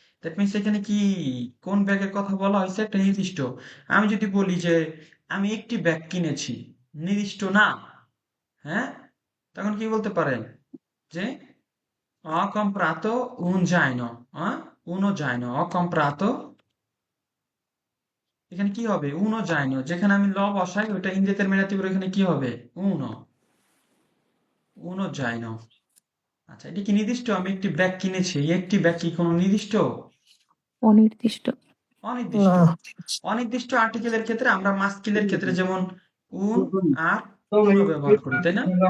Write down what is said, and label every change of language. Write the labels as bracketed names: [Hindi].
[English] that means [Bangla] এখানে কি কোন ব্যাগের কথা বলা হয়েছে? একটা নির্দিষ্ট। আমি যদি বলি যে আমি একটি ব্যাগ কিনেছি, নির্দিষ্ট না, হ্যাঁ, তখন কি বলতে পারেন? [Italian] যে ho comprato un zaino, uno zaino, ho comprato, [Bangla] এখানে কি হবে? [Italian] uno zaino, [Bangla] যেখানে আমি ল বসাই ওইটা ইনডেটারমিনেটিভ, এখানে কি হবে? [Italian] uno zaino। [Bangla] আচ্ছা, এটা কি নির্দিষ্ট? আমি একটি ব্যাগ কিনেছি, এই একটি ব্যাগ কি কোনো নির্দিষ্ট? অনির্দিষ্ট। অনির্দিষ্ট। না অনির্দিষ্ট আর্টিকেলের ক্ষেত্রে আমরা মাস্কিলের ক্ষেত্রে যেমন উন আর উনো ব্যবহার করি, তাই না?